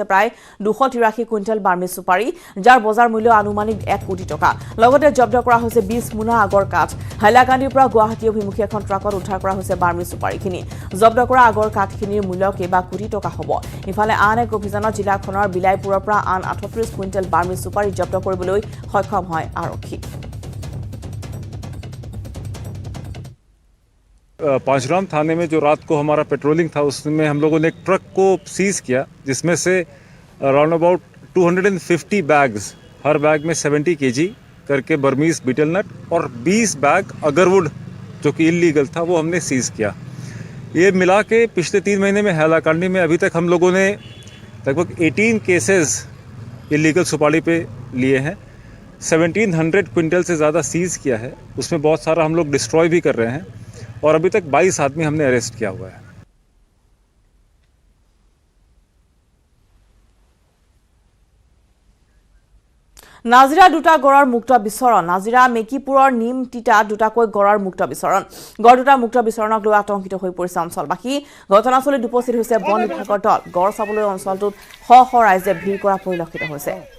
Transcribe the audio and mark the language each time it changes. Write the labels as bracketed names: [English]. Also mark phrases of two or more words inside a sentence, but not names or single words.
[Assamese] প্ৰায় 283 কুইণ্টেল বাৰ্মি সুপাৰী যাৰ বজাৰ মূল্য আনুমানিক 1 কোটি টকা লগতে জব্দ কৰা হৈছে 20 মোনা আগৰ কাঠ হাইলাকান্দিৰ পৰা গুৱাহাটী অভিমুখী এখন ট্ৰাকত উদ্ধাৰ কৰা হৈছে বাৰ্মি সুপাৰীখিনি জব্দ কৰা আগৰ কাঠখিনিৰ মূল্য কেইবা কোটি টকা হ'ব ইফালে আন এক অভিযানত জিলাখনৰ বিলাইপুৰৰ পৰা আন 38 কুইণ্টেল বাৰ্মি সুপাৰী জব্দ কৰিবলৈ সক্ষম হয় আৰক্ষী [Hindi] पांचराम थाने में जो रात को हमारा पेट्रोलिंग था उसमें हम लोगों ने एक ट्रक को सीज किया जिसमें से [English] around about [Hindi] 250 बैग्स हर बैग में 70 kg करके [English] Burmese betel nut [Hindi] और 20 बैग अगरवुड जो कि इलीगल था वो हमने सीज किया ये मिला के पिछले 3 महीने में हैलाकांडी में अभी तक हम लोगों ने लगभग 18 [English] cases illegal [Hindi] सुपारी पे लिए हैं 1700 क्विंटल से ज़्यादा सीज किया है उसमें बहुत सारा हम लोग डिस्ट्रॉय भी कर रहे हैं और अभी तक 22 आदमी हमने अरेस्ट किया हुआ है [Assamese] নাজিৰা দুটা গড়ৰ মুক্ত বিচৰণ নাজিৰা মেকিপুৰৰ নিম তিতা দুটাকৈ গড়ৰ মুক্ত বিচৰণ গড় দুটা মুক্ত বিচৰণক লৈ আতংকিত হৈ পৰিছে অঞ্চলবাসী ঘটনাস্থলীত উপস্থিত হৈছে বন বিভাগৰ দল গড় চাবলৈ অঞ্চলটোত শ শ ৰাইজে ভিৰ কৰা পৰিলক্ষিত হৈছে